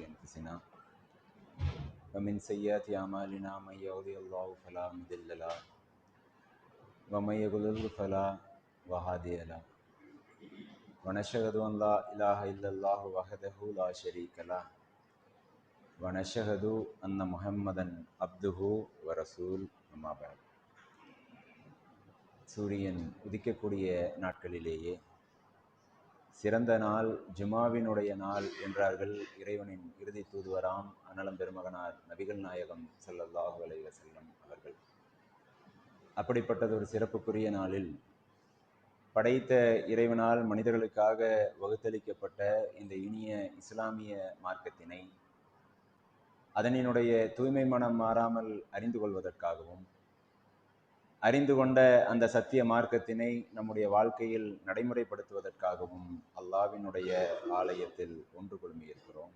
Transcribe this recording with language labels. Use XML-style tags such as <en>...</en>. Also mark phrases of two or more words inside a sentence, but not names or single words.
<ar>أنفسنا ومن سيئات أعمالنا من يهده الله فلا مضل له ومن يضلل فلا هادي له ونشهد أن لا إله إلا الله وحده لا شريك له ونشهد أن محمدا عبده ورسول أما بعد.</ar> <ta>சூரியன் உதிக்கக்கூடிய நாட்களிலேயே சிறந்த நாள் ஜுமாவினுடைய நாள் என்றார்கள் இறைவனின் இறுதி தூதுவராம் அனலம் பெருமகனார் நபிகள் நாயகம்</ta> <ar>صلى الله عليه وسلم</ar> <ta>அவர்கள். அப்படிப்பட்டது ஒரு சிறப்புக்குரிய நாளில் படைத்த இறைவனால் மனிதர்களுக்காக வகுத்தளிக்கப்பட்ட இந்த இனிய இஸ்லாமிய மார்க்கத்தினை அதனினுடைய தூய்மை மனம் மாறாமல் அறிந்து கொள்வதற்காகவும் அறிந்து கொண்ட அந்த சத்திய மார்க்கத்தினை நம்முடைய வாழ்க்கையில் நடைமுறைப்படுத்துவதற்காகவும் அல்லாஹ்வினுடைய ஆலயத்தில் ஒன்று குழுமி இருக்கிறோம்.</ta>